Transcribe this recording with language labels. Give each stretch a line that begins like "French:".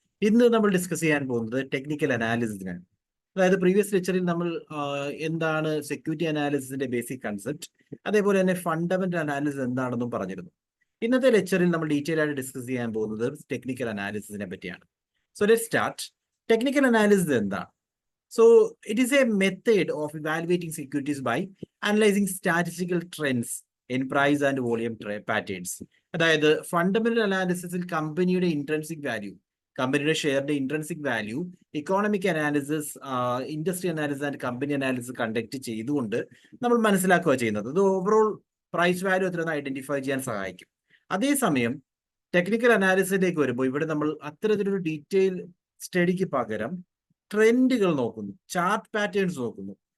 Malayalam: ഇന്ന് നമ്മൾ ഡിസ്കസ് ചെയ്യാൻ പോകുന്നത് ടെക്നിക്കൽ അനാലിസിസിനാണ്. അതായത് പ്രീവിയസ് ലെക്ചറിൽ നമ്മൾ എന്താണ് സെക്യൂരിറ്റി അനാലിസിസിന്റെ ബേസിക് കൺസെപ്റ്റ്, അതേപോലെ തന്നെ ഫണ്ടമെന്റൽ അനാലിസിസ് എന്താണെന്നും പറഞ്ഞിരുന്നു. ഇന്നത്തെ ലെക്ചറിൽ നമ്മൾ ഡീറ്റെയിൽ ആയിട്ട് ഡിസ്കസ് ചെയ്യാൻ പോകുന്നത് ടെക്നിക്കൽ അനാലിസിസിനെ പറ്റിയാണ്.
English: So let's start. Technical analysis
Malayalam: എന്താണ്?
English: So it is a method of evaluating securities by analyzing statistical trends in price and volume patterns.
Malayalam: അതായത് ഫണ്ടമെന്റൽ അനാലിസിസിൽ കമ്പനിയുടെ ഇൻട്രൻസിക് വാല്യൂ, കമ്പനിയുടെ ഷെയറിന്റെ intrinsic value, economic analysis, industry analysis and company analysis conduct ചെയ്തുകൊണ്ട് നമ്മൾ മനസ്സിലാക്കുക ചെയ്യുന്നത്. ഇത് overall price value എത്രയെന്ന് identify ചെയ്യാൻ സഹായിക്കും. അതേസമയം ടെക്നിക്കൽ അനാലിസിസിലേക്ക് വരുമ്പോൾ ഇവിടെ നമ്മൾ അത്തരത്തിലൊരു ഡീറ്റെയിൽ സ്റ്റഡിക്ക് പകരം ട്രെൻഡുകൾ നോക്കുന്നു, ചാർട്ട് പാറ്റേൺസ് നോക്കുന്നു.